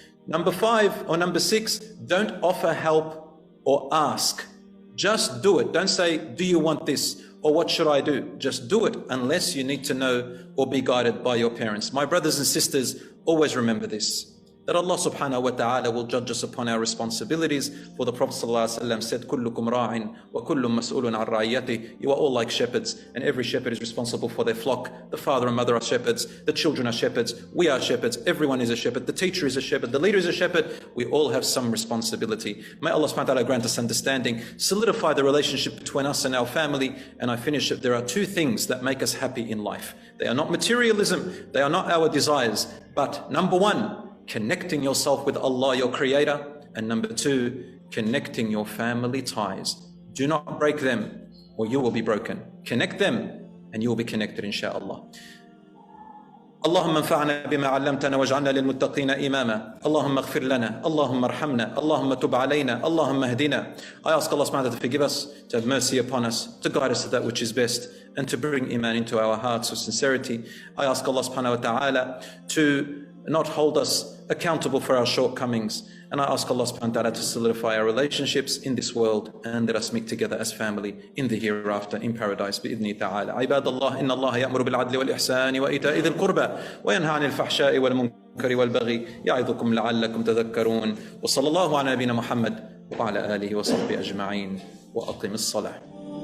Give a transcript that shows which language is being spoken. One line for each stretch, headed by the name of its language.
English: Number five or number six, don't offer help or ask. Just do it. Don't say, do you want this? Or what should I do? Just do it, unless you need to know or be guided by your parents. My brothers and sisters, always remember this, that Allah subhanahu wa ta'ala will judge us upon our responsibilities. For the Prophet ﷺ said,
Arabic: كُلُّكُمْ رَاعٍ وَكُلٌّ مَسْئُولٌ عَنْ رَعِيَّتِهِ.
English: You are all like shepherds, and every shepherd is responsible for their flock. The father and mother are shepherds, the children are shepherds, we are shepherds, everyone is a shepherd, the teacher is a shepherd, the leader is a shepherd. We all have some responsibility. May Allah subhanahu wa ta'ala grant us understanding, solidify the relationship between us and our family. And I finish it, there are two things that make us happy in life. They are not materialism, they are not our desires, but number one, connecting yourself with Allah, your creator, and number two, connecting your family ties. Do not break them or you will be broken. Connect them and you will be connected, inshallah.
Arabic: اللهم انفعنا بما علمتنا واجعلنا للمتقين إماما اللهم اغفر لنا اللهم ارحمنا اللهم تب علينا اللهم اهدنا.
English: I ask Allah subhanahu wa ta'ala to forgive us, to have mercy upon us, to guide us to that which is best, and to bring iman into our hearts with sincerity. I ask Allah subhanahu wa ta'ala to not hold us accountable for our shortcomings. And I ask Allah subhanahu wa ta'ala to solidify our relationships in this world and let us meet together as family in the hereafter in paradise
Arabic: بإذنه تعالى. عباد الله إن الله يأمر بالعدل والإحسان وإيتاء ذي القربى وينهى عن الفحشاء والمنكر والبغي يعظكم لعلكم تذكرون. وصلى الله على نبينا محمد وعلى آله وصحبه أجمعين وأقم الصلاة.